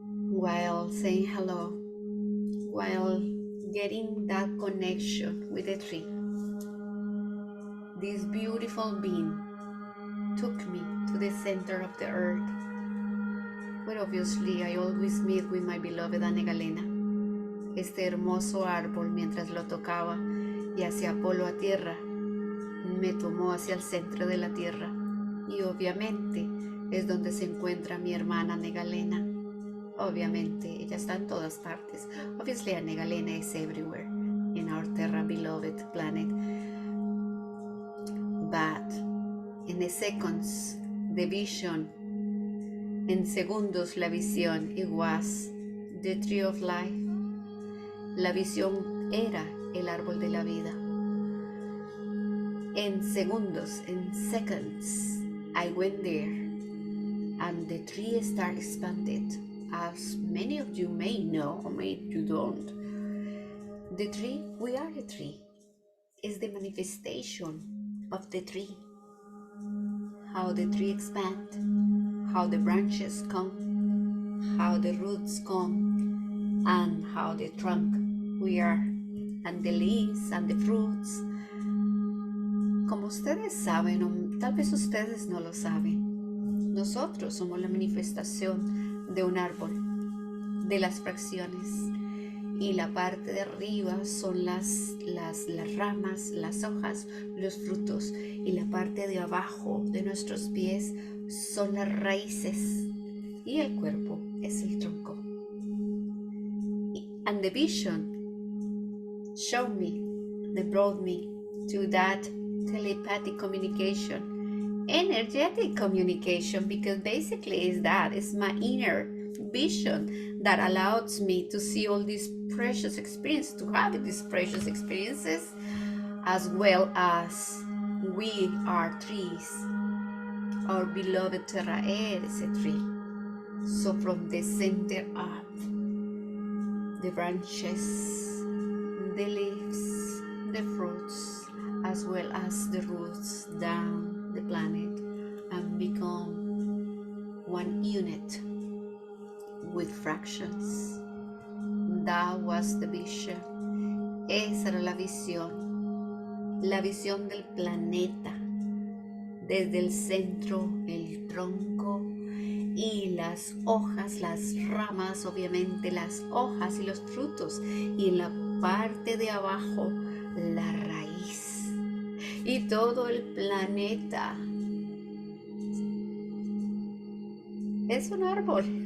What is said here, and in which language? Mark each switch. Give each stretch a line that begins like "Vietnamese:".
English: while saying hello, while getting that connection with the tree, this beautiful being took me to the center of the earth, where obviously I always meet with my beloved Ana Galena.
Spanish: Este hermoso árbol, mientras lo tocaba y hacia polo a tierra, me tomó hacia el centro de la tierra, y obviamente es donde se encuentra mi hermana Ana Galena. Obviamente ella está en todas partes.
English: Obviously Ana Galena is everywhere in our terra beloved planet, but in the seconds the vision,
Spanish: en segundos la visión,
English: it was the tree of life.
Spanish: La visión era el árbol de la vida. En segundos,
English: in seconds, I went there and the tree started expanded. As many of you may know, or maybe you don't, the tree, we are the tree, is the manifestation of the tree. How the tree expands, how the branches come, how the roots come, and how the trunk we are, and the leaves and the fruits.
Spanish: Como ustedes saben, o tal vez ustedes no lo saben, nosotros somos la manifestación de un árbol, de las fracciones, y la parte de arriba son las ramas, las hojas, los frutos, y la parte de abajo de nuestros pies son las raíces, y el cuerpo es el tronco.
English: And the vision showed me, they brought me to that telepathic communication, energetic communication, because basically it's my inner vision that allows me to see all these precious experiences, to have these precious experiences, as well as we are trees. Our beloved terra is a tree. So from the center up, the branches, the leaves, the fruits, as well as the roots down the planet, and become one unit with fractions. That was the vision.
Spanish: Esa era la visión del planeta, desde el centro, el tronco y las hojas, las ramas, obviamente las hojas y los frutos, y en la parte de abajo la raíz, y todo el planeta es un árbol.